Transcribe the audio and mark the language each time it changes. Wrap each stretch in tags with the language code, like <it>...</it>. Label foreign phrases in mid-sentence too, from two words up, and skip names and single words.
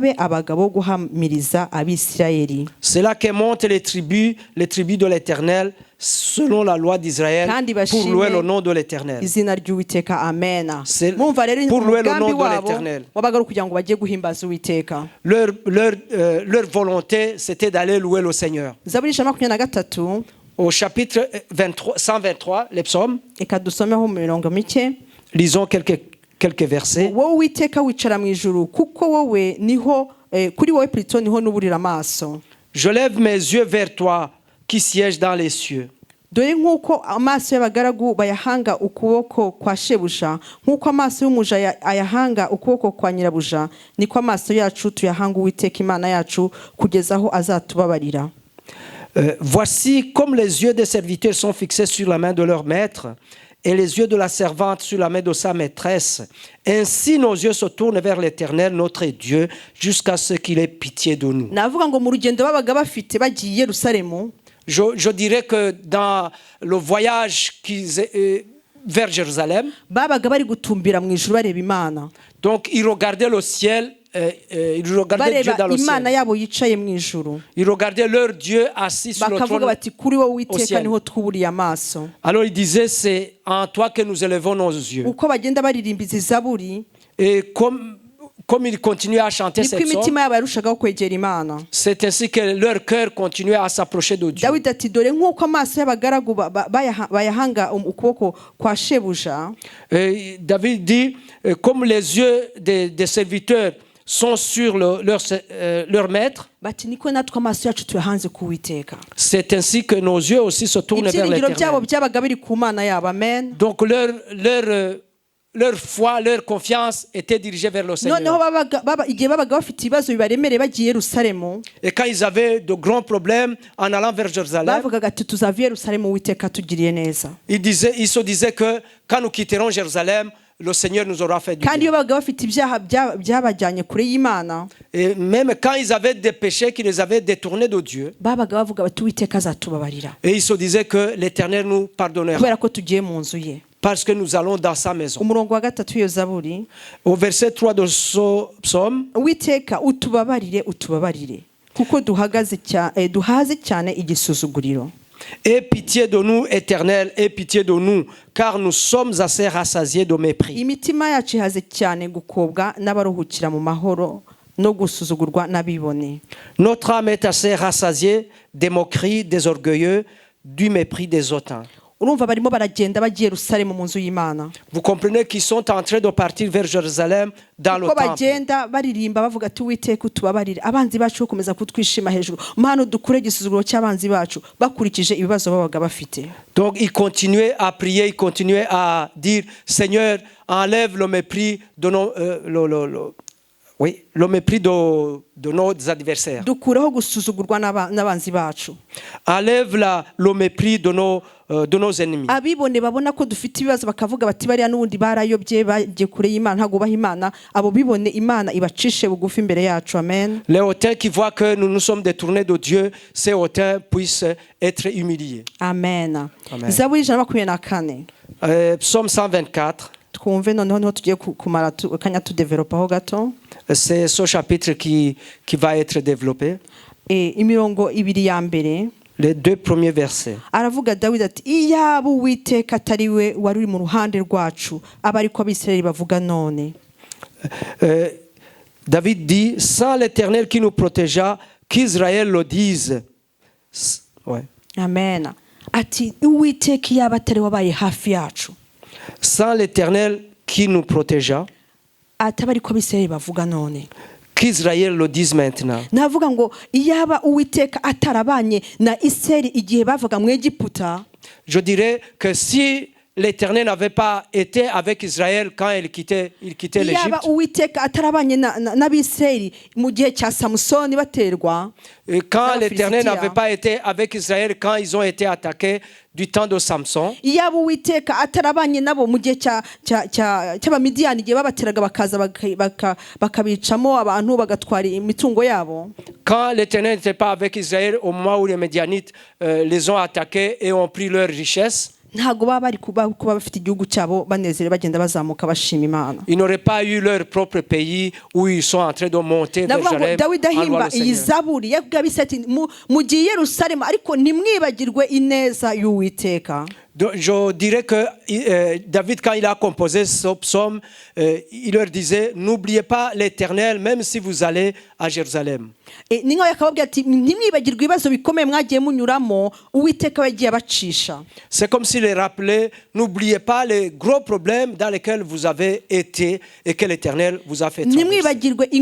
<fr>C'est là que montent les tribus de l'Éternel, selon la loi d'Israël pour louer le nom de l'Éternel.</fr> <rw>izina ry'Uwiteka. Amen.</rw> <fr>C'est</fr> <rw>Mwumva rero</rw> <fr>pour louer le</fr> <rw>umugambi</rw> <fr>nom de</fr> <rw>wabo</rw> <fr>l'Éternel.</fr> <rw>wabaga ari kugira ngo bajye guhimbaza Uwiteka.</rw> <fr>Leur volonté, c'était d'aller louer le Seigneur.</fr> <rw>Zaburi ijana na makumyabiri na gatatu</rw> <fr>Au chapitre 123, les psaumes,</fr> <rw>reka dusomeho mu mirongo mike.</rw> <fr>lisons quelques versets.</fr> <rw>Wowe Uwiteka wicara mu ijuru kuko wowe niho kuri wowe plutôt niho nuburira amaso.</rw> <fr>Je lève mes yeux vers toi qui sièges dans les cieux.</fr> <rw>Dore nk'uko amaso y'abagaragu bayahanga ukuboko kwa shebuja, nk'uko amaso y'umuja ayahanga ukuboko kwa nyirabuja, niko amaso yacu tuyahanga Uwiteka Imana yacu kugeza aho azatubabarira.</rw> <fr>Voici comme les yeux des serviteurs sont fixés sur la main de leur maître et les yeux de la servante sur la main de sa maîtresse. Ainsi nos yeux se tournent vers l'Éternel, notre Dieu, jusqu'à ce qu'il ait pitié de nous.</fr> <rw>Navuga ngo mu rugendo babaga bafite bagiye Yerusalemu,</rw> <fr>Je dirais que dans le voyage vers Jérusalem,</fr> <rw>babaga bari gutumbira mu ijuru bareba Imana.</rw> <fr>donc ils regardaient le ciel, ils regardaient Dieu dans le</fr> <rw>Imana</rw> <fr>ciel.</fr> <rw>yabo yicaye mu ijuru.</rw> <fr>Ils regardaient leur Dieu assis sur le</fr> <rw>Bakavuga</rw> <fr>trône.</fr> <rw>bati kuri wowe Uwiteka</rw> <fr>ciel.</fr> <rw>niho twuburiye amaso.</rw> <fr>Alors ils disaient, c'est en toi que nous élevons nos yeux.</fr> <rw>Uko bagenda baririmba izi zaburi,</rw> <fr>Et comme ils continuaient à chanter</fr> <rw>niko</rw> <fr>cette psaume,</fr> <rw>imitima yabo yarushagaho kwegera Imana.</rw> <fr>c'est ainsi que leur cœur continuait à s'approcher de Dieu.</fr> <rw>Dawidi ati dore nk'uko amaso y'abagaragu bayahanga ukuboko kwa shebuja,</rw> <fr>Et David dit, comme les yeux des serviteurs sont sur leur maître,</fr> <rw>bati niko natwe amaso yacu tuyahanze ku Uwiteka.</rw> <fr>c'est ainsi que nos yeux aussi se tournent vers</fr> <rw>Ibyiringiro byabo</rw> <fr>l'Éternel.</fr> <rw>byabaga biri ku Mana yabo. Amen.</rw> <fr>Donc leur foi, leur confiance était dirigée vers le Seigneur.</fr> <rw>Noneho igihe babaga bafite ibibazo bibaremereye bagiye Yerusalemu,</rw> <fr>Et quand ils avaient de grands problèmes en allant vers Jérusalem,</fr> <rw>bavugaga ati tuzava i Yerusalemu Uwiteka atugiriye neza.</rw> <fr>ils se disaient que quand nous quitterons Jérusalem, le Seigneur nous aura fait du</fr> <rw>Kandi iyo</rw> <fr>bien.</fr> <rw>babaga bafite ibyaha byabajyanye kure y'Imana,</rw> <fr>Et même quand ils avaient des péchés qui les avaient détournés de Dieu,</fr> <rw>babaga bavuga bati Uwiteka azatubabarira</rw> <fr>et ils se disaient que l'Éternel nous pardonnera</fr> <rw>kubera ko tugiye mu nzu ye.</rw> <fr>parce que nous allons dans sa maison.</fr> <rw>Umurongo wa gatatu w'iyo zaburi,</rw> <fr>Au verset 3 de ce psaume,</fr> <rw>Uwiteka utubabarire kuko duhaze cyane igisuzuguriro.</rw> <fr>aie pitié de nous, Éternel, aie pitié de nous, car nous sommes assez rassasiés de mépris.</fr> <rw>Imitima yacu ihaze cyane gukobwa n'abaruhukira mu mahoro no gusuzugurwa n'abibone.</rw> <fr>Notre âme est assez rassasiée des moqueries des orgueilleux, du mépris des hautains.</fr> <rw>Urumva barimo baragenda bagiye Yerusalemu mu nzu y'Imana.</rw> <fr>Vous comprenez qu'ils sont en train de partir vers Jérusalem dans le</fr> <rw>Uko</rw> <fr>temple.</fr> <rw>bagenda baririmba bavuga ati Uwiteka utubabarire, abanzi bacu bakomeza kutwishima hejuru, mpano dukure igisuzuguro cy'abanzi bacu, bakurikije ibibazo babaga bafite.</rw> <fr>Donc ils continuaient à prier, ils continuaient à dire, Seigneur, enlève le mépris de le mépris de nos adversaires.</fr> <rw>Dukureho gusuzugurwa n'abanzi bacu.</rw> <fr>Enlève le mépris de nos ennemis.</fr> <rw>Abibone babona ko dufite ibibazo bakavuga bati bariya n'ubundi barayobye bagiye kure y'Imana ntago baha Imana, abo bibone Imana ibacishe bugufi imbere yacu. Amen.</rw> <fr>Les hautains qui voient que nous nous sommes détournés de Dieu, ces hautains puissent être humiliés. Amen. Amen.</fr> <rw>Zaburi ijana na makumyabiri na kane.</rw> <fr>Psaume 124.</fr> <rw>Twumve noneho niho tugiye kumara akanya tudevelopaho gato.</rw> <fr>C'est ce chapitre qui va être développé.</fr> <rw>Imirongo ibiri ya mbere,</rw> <fr>Les deux premiers versets.</fr> <rw>aravuga Dawidi ati iyaba Uwiteka atari we wari uri mu ruhande rwacu, aba ariko Abisirayeli bavuga none.</rw> <fr>David dit, sans l'Éternel qui nous protégea, qu'Israël le dise. Ouais. Amen.</fr> <rw>Ati Uwiteka iyaba atari wabaye hafi yacu,</rw> <fr>Sans l'Éternel qui nous protégea,</fr> <rw>ataba ariko Abisirayeli bavuga none.</rw> <fr>qu'Israël le dise maintenant.</fr> <rw>Navuga ngo iyaba Uwiteka atarabanye na Isirayeli igihe bavaga mu Egiputa,</rw> <fr>Je dirais que si l'Éternel n'avait pas été avec Israël quand il quittait l'Égypte,</fr> <rw>iyaba Uwiteka atarabanye n'Abisirayeli mu gihe cya Samusoni baterwa,</rw> <fr>et quand l'Éternel Philistia. n'avait pas été avec Israël quand ils ont été attaqués du temps de Samson,</fr> <rw>iyaba Uwiteka atarabanye nabo mu gihe cy'Abamidiyani igihe babateraga bakaza bakabicamo abantu bagatwara imitungo yabo,</rw> <fr>quand l'Éternel n'était pas avec Israël au moment où les Médianites les ont attaqués et ont pris leurs richesses,</fr> <rw>ntago baba bari kuba bafite igihugu cyabo banezere bagenda bazamuka bashima Imana.</rw> <fr>Ils n'auraient pas eu leur propre pays où ils sont en train de monter vers Jérusalem.</fr> <rw>Dawidi ahimba iyi zaburi yabise ati mugiye Yerusalemu ariko ntimwibagirwe ineza y'Uwiteka.</rw> <fr>Je dirais que David, quand il a composé ce psaume, il leur disait, n'oubliez pas l'Éternel, même si vous allez à Jérusalem. C'est comme s'il les rappelait, n'oubliez pas les gros problèmes dans lesquels vous avez été et que l'Éternel vous a fait traverser.</fr>